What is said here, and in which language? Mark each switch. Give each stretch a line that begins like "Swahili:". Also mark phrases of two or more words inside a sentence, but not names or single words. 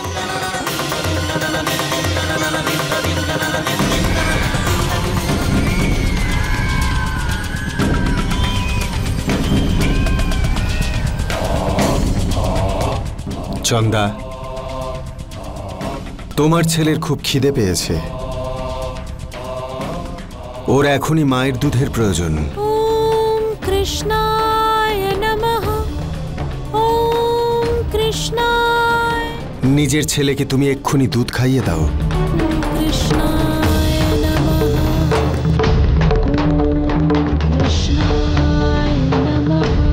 Bangla: চন্দা, তোমার ছেলের খুব খিদে পেয়েছে, ওর এখনই মায়ের দুধের প্রয়োজন।
Sanskrit: ওম কৃষ্ণায় নমঃ। ওম কৃষ্ণায়।
Bangla: নিজের ছেলেকে তুমি এক্ষুনি দুধ খাইয়ে দাও।
Sanskrit: কৃষ্ণায় নমঃ। কৃষ্ণায় নমঃ।